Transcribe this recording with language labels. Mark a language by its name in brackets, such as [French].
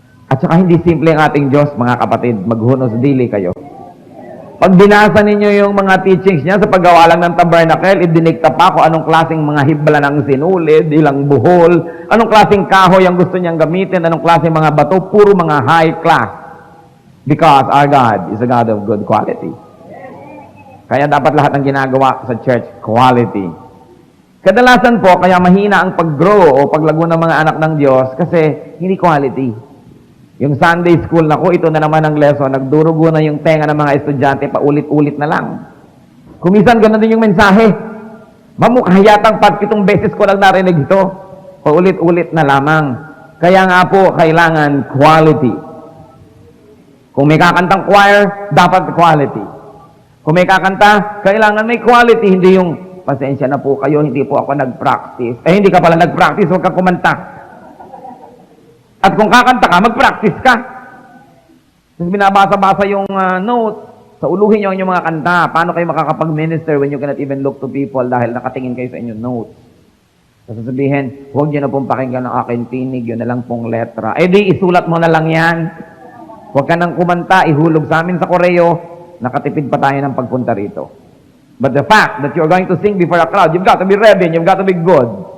[Filipino] At saka hindi simple ang ating Diyos, mga kapatid. Maghunos dili kayo. Pag binasa ninyo yung mga teachings niya sa paggawa lang ng tabernacle, idinikta pa kung anong klaseng mga hibla ng sinulid, ilang buhol, anong klaseng kahoy ang gusto niyang gamitin, anong klaseng mga bato, puro mga high class. [English] Because our God is a God of good quality. [Filipino] Kaya dapat lahat ng ginagawa sa church, quality. Kadalasan po, kaya mahina ang pag-grow o paglago ng mga anak ng Diyos kasi hindi quality. Yung Sunday school, ito na naman ang lesson, nagdurugo na yung tenga ng mga estudyante, paulit-ulit na lang. Kumisan, ganoon din yung mensahe. Mamukha yatang 7 beses ko lang narinig ito. Paulit-ulit na lamang. Kaya nga po, kailangan quality. Kung may kakantang choir, dapat quality. Kung may kakanta, kailangan may quality, hindi yung, pasensya na po kayo, hindi po ako nag-practice. Hindi ka pala nag-practice, huwag ka kumanta. At kung kakanta ka, mag-practice ka. Tapos binabasa-basa yung note, sa uluhin nyo ang inyong mga kanta, paano kayo makakapag-minister [English] when you cannot even look to people [Filipino] dahil nakatingin kayo sa inyong notes. Tapos sasabihin, huwag nyo na pong pakinggan ng aking tinig, yun na lang pong letra. Di, isulat mo na lang yan. Huwag ka nang kumanta, ihulog sa amin sa koreo, nakatipid pa tayo ng pagpunta rito. [English] But the fact that you're going to sing before a crowd, you've got to be ready, you've got to be good.